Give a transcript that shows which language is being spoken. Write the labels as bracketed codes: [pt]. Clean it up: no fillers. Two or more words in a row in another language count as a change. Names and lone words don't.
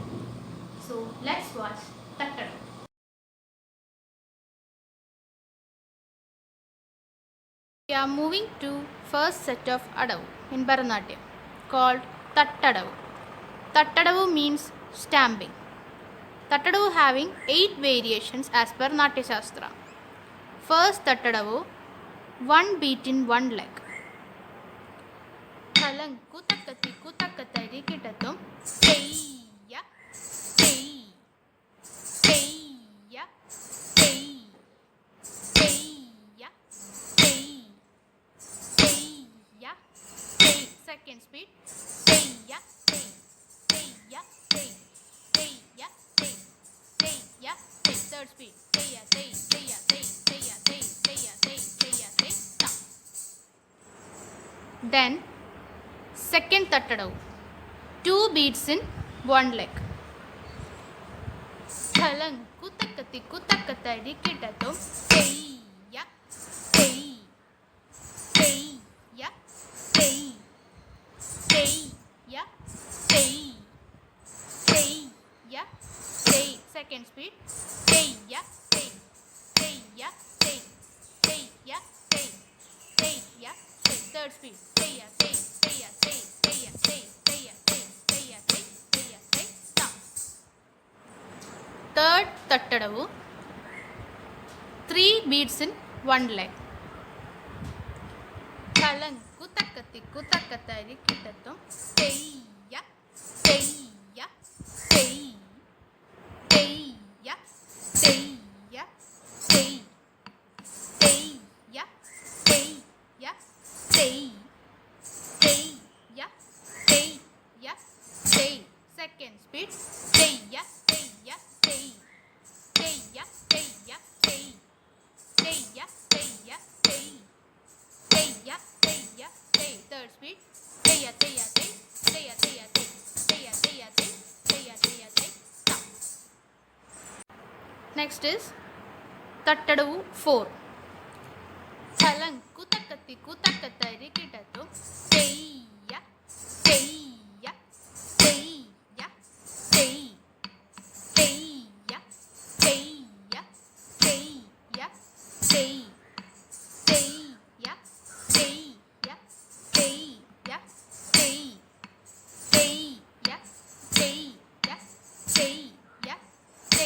[en] So let's watch Tattadavu. We are moving to first set of Adavu in Bharatanatyam called Tattadavu. Tattadavu means stamping. Tattadavu having 8 variations as per Natya Shastra. First Tattadavu, 1 beat in 1 leg. Thalang kutakati kutakatari kitatum teya tei teya tei teya tei teya tei. Second speed teya tei teya tei teya tei teya tei. Third speed teya tei teya tei teya tei teya tei teya tei. Stop. Then second Tattadavu, 2 beats in 1 leg. Thalang kutakati kutakatari kitatum teya tei teya tei teya tei teya tei. Second speed teya tei teya tei teya tei teya tei. Third speed teya tei teya tei teya tei teya tei teya tei teya tei. Stop. Third Tattadavu, 3 beats in 1 leg. Thalang kutakati kutakatari kitatum teya teya tei teya teya tei teya teya tei teya teya tei. Second speed teya teya tei teya teya tei teya teya tei teya teya tei. Third speed teya teya tei teya teya tei teya teya tei teya teya tei. Stop. Next is Tattadavu 4. Thalang kutakati kutakatari kitatum teya teya teya tei teya teya teya tei teya teya teya tei teya teya teya tei.